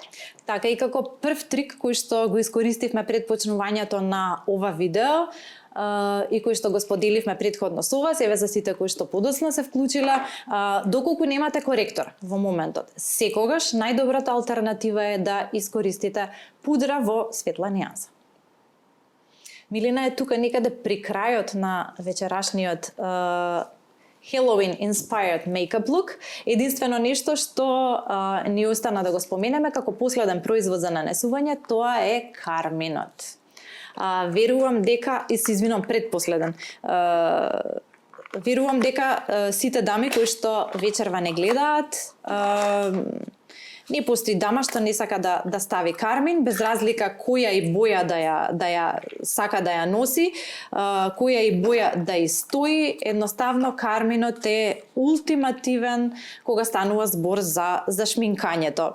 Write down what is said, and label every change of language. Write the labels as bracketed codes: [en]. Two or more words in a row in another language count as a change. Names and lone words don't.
[mk] Така, и како прв трик кој што го искористивме пред почнувањето на ова видео и кој што го споделивме претходно со вас, еве за сите кои што подоцна се вклучиле, доколку немате коректор во моментот, секогаш најдобрата алтернатива е да искористите пудра во светла нијанса. Милена е тука некаде при крајот на вечерашниот [en] Halloween inspired makeup look. [mk] Единствено нешто што ни остана да го споменеме како последен производ за нанесување, тоа е карминот. Верувам дека, и се извинувам, предпоследен. Верувам дека сите дами кои што вечерва не гледаат, не постои дама што не сака да стави кармин, без разлика која и боја да ја сака да ја носи, која и боја да и стои, едноставно карминот е ултимативен кога станува збор за шминкањето.